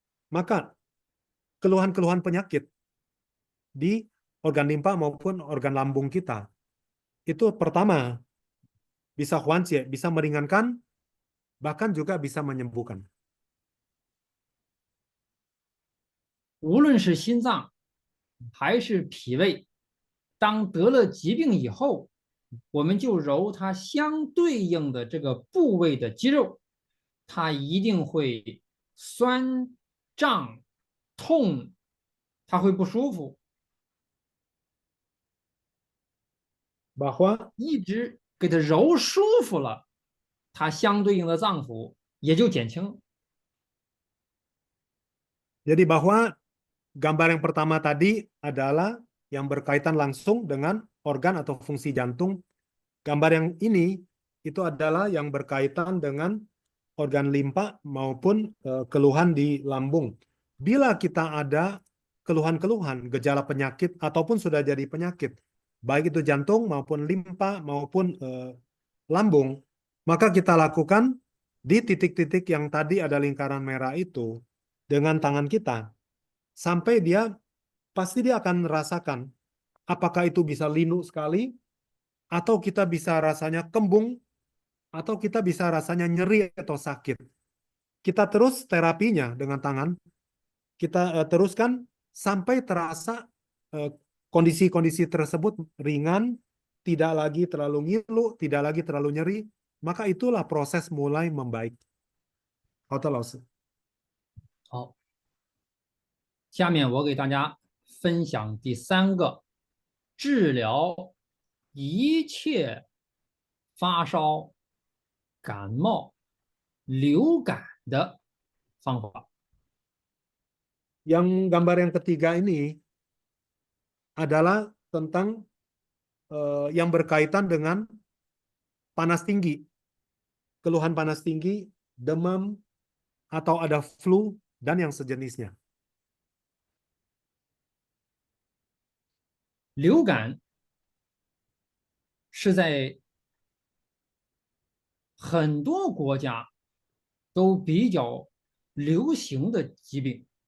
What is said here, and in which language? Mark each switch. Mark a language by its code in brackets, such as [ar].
[id] Maka keluhan-keluhan penyakit di organ limpa maupun organ lambung kita itu pertama bisa huancie, bisa meringankan, bahkan juga bisa menyembuhkan. [zh] 无论是心脏还是脾胃，当得了疾病以后，我们就揉它相对应的这个部位的肌肉，它一定会酸、胀、痛，它会不舒服。 [id] Bahwa [zh] 一直给它揉舒服了，它相对应的脏腑也就减轻了。 [id] jadi bahwa gambar yang pertama tadi adalah yang berkaitan langsung dengan organ atau fungsi jantung. Gambar yang ini itu adalah yang berkaitan dengan organ limpa maupun keluhan di lambung. Bila kita ada keluhan-keluhan, gejala penyakit ataupun sudah jadi penyakit baik itu jantung maupun limpa maupun lambung, maka kita lakukan di titik-titik yang tadi ada lingkaran merah itu dengan tangan kita sampai pasti dia akan merasakan apakah itu bisa linu sekali atau kita bisa rasanya kembung atau kita bisa rasanya nyeri atau sakit. Kita terus terapinya dengan tangan, kita teruskan sampai terasa kondisi-kondisi tersebut ringan, tidak lagi terlalu ngilu, tidak lagi terlalu nyeri, maka itulah proses mulai membaik. [zh] 好的，老师。好，下面我给大家分享第3个治疗一切发烧、感冒、流感的方法。 [id] Yang gambar yang ketiga ini adalah tentang yang berkaitan dengan panas tinggi, keluhan panas tinggi, demam, atau ada flu, dan yang sejenisnya. [zh] 流感是在很多国家都比较流行的疾病。